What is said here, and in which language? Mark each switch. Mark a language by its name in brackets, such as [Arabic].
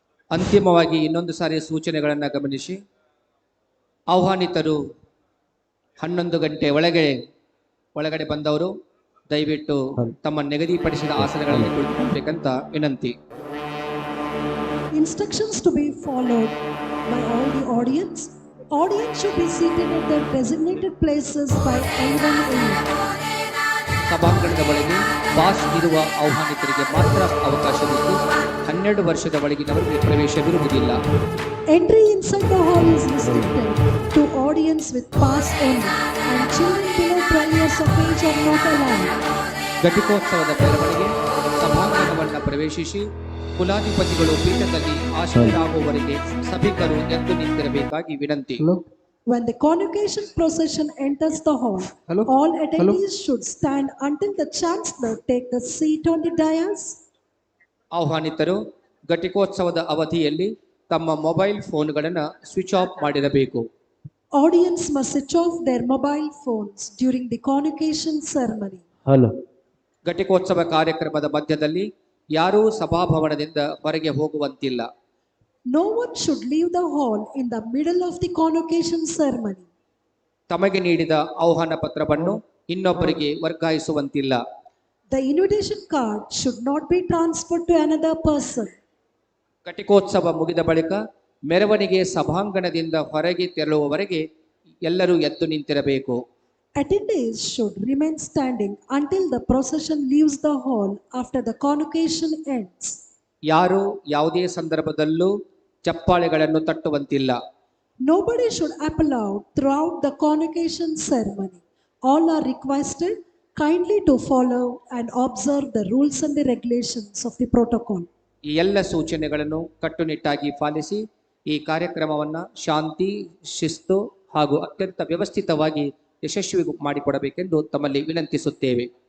[Kannada] ಅಂತಿಮವಾಗಿ ಇನ್ನೊಂದು ಸಾರಿ ಸೂಚನೆಗಳನ್ನು ಗಮನಿಸಿ. ಆಹ್ವಾನಿತರು 11 ಗಂಟೆ ಒಳಗಡೆ ಬಂದವರು ದಯವಿಟ್ಟು ತಮ್ಮ ನಿಗದಿಪಡಿಸಿದ ಆಸನಗಳಲ್ಲಿ ಕುಳಿತುಕೊಳ್ಳಬೇಕಂತ ವಿನಂತಿ. [English] Instructions to be followed by all the audience. Audience should be seated at their designated places by 11 a.m. [Kannada] ಸಭಾಂಗಣದ ಒಳಗೆ ಪಾಸ್ ಇರುವ ಆಹ್ವಾನಿತರಿಗೆ ಮಾತ್ರ ಅವಕಾಶವಿದ್ದು 12 ವರ್ಷದ ಒಳಗಿನವರಿಗೆ ಪ್ರವೇಶವಿರುವುದಿಲ್ಲ. [English] Entry inside the hall is restricted to audience with pass only, and children below 12 years of age are not allowed. [Kannada] ಘಟಿಕೋತ್ಸವದ ಮೆರವಣಿಗೆ ಸಭಾಂಗಣವನ್ನು ಪ್ರವೇಶಿಸಿ ಕುಲಾಧಿಪತಿಗಳು ಪೀಠದಲ್ಲಿ ಆಶೀರ್ವಾದರಾಗುವವರೆಗೆ ಸಭಿಕರು ಎದ್ದು ನಿಂತಿರಬೇಕಾಗಿ ವಿನಂತಿ. [English] When the convocation procession enters the hall, Hello? all attendees should stand until the chancellor take the seat on the dais. [Kannada] ಆಹ್ವಾನಿತರು ಘಟಿಕೋತ್ಸವದ ಅವಧಿಯಲ್ಲಿ ತಮ್ಮ mobile ಫೋನ್ಗಳನ್ನು switch off ಮಾಡಿರಬೇಕು. [English] Audience must switch off their mobile phones during the convocation ceremony. Hello. [Kannada] ಘಟಿಕೋತ್ಸವ ಕಾರ್ಯಕ್ರಮದ ಮಧ್ಯದಲ್ಲಿ ಯಾರೂ ಸಭಾಭವನದಿಂದ ಹೊರಗೆ ಹೋಗುವಂತಿಲ್ಲ. [English] No one should leave the hall in the middle of the convocation ceremony. [Kannada] ತಮಗೆ ನೀಡಿದ ಆಹ್ವಾನ ಪತ್ರವನ್ನು ಇನ್ನೊಬ್ಬರಿಗೆ ವರ್ಗಾಯಿಸುವಂತಿಲ್ಲ. [English] The invitation card should not be transferred to another person. [Kannada] ಘಟಿಕೋತ್ಸವ ಮುಗಿದ ಬಳಿಕ ಮೆರವಣಿಗೆ ಸಭಾಂಗಣದಿಂದ ಹೊರಗೆ ತೆರಳುವವರೆಗೆ ಎಲ್ಲರೂ ಎದ್ದು ನಿಂತಿರಬೇಕು. [English] Attendees should remain standing until the procession leaves the hall after the convocation ends. [Kannada] ಯಾರು ಯಾವುದೇ ಸಂದರ್ಭದಲ್ಲೂ ಚಪ್ಪಾಳೆಗಳನ್ನು ತಟ್ಟುವಂತಿಲ್ಲ. [English] Nobody should applaud throughout the convocation ceremony. All are requested kindly to follow and observe the rules and the regulations of the protocol. [Kannada] ಈ ಎಲ್ಲ ಸೂಚನೆಗಳನ್ನು ಕಟ್ಟುನಿಟ್ಟಾಗಿ policy ಈ ಕಾರ್ಯಕ್ರಮವನ್ನು ಶಾಂತಿ, ಶಿಸ್ತು ಹಾಗೂ ಅತ್ಯಂತ ವ್ಯವಸ್ಥಿತವಾಗಿ ಯಶಸ್ವಿ ಮಾಡಿಕೊಡಬೇಕೆಂದು ತಮ್ಮಲ್ಲಿ ವಿನಂತಿಸುತ್ತೇವೆ.